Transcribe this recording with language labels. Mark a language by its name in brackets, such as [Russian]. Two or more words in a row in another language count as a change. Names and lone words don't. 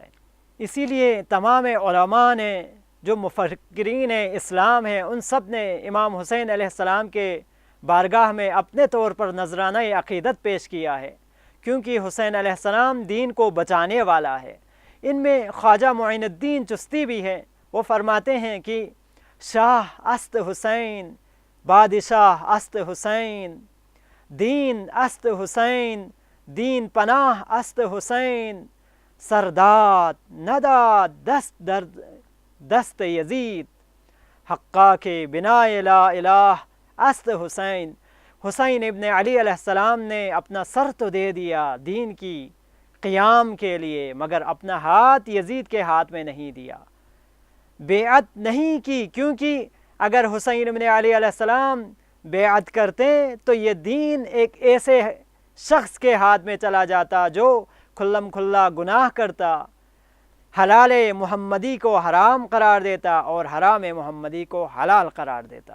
[Urdu] اسی لیے تمام علماء نے، جو مفکرین اسلام ہیں، ان سب نے امام حسین [Arabic] علیہ السلام [Urdu] کے بارگاہ میں اپنے طور پر نذرانہ عقیدت پیش کیا ہے، کیونکہ حسین [Arabic] علیہ السلام [Urdu] دین کو بچانے والا ہے۔ ان میں خواجہ معین الدین چشتی بھی ہے، وہ فرماتے ہیں کہ [Persian] شاہ است حسین، بادشاہ است حسین، دین است حسین، دین پناہ است حسین، سرداد نداد دست یزید، حقا کے بنا لا الہ است حسین۔ [Urdu] حسین ابن علی [Arabic] علیہ السلام [Urdu] نے اپنا سر تو دے دیا دین کی قیام کے لیے، مگر اپنا ہاتھ یزید کے ہاتھ میں نہیں دیا، بیعت نہیں کی، کیونکہ اگر حسین ابن علی [Arabic] علیہ السلام [Urdu] بیعت کرتے تو یہ دین ایک ایسے شخص کے ہاتھ میں چلا جاتا جو کھلم کھلا گناہ کرتا، حلال محمدی کو حرام قرار دیتا اور حرام محمدی کو حلال قرار دیتا۔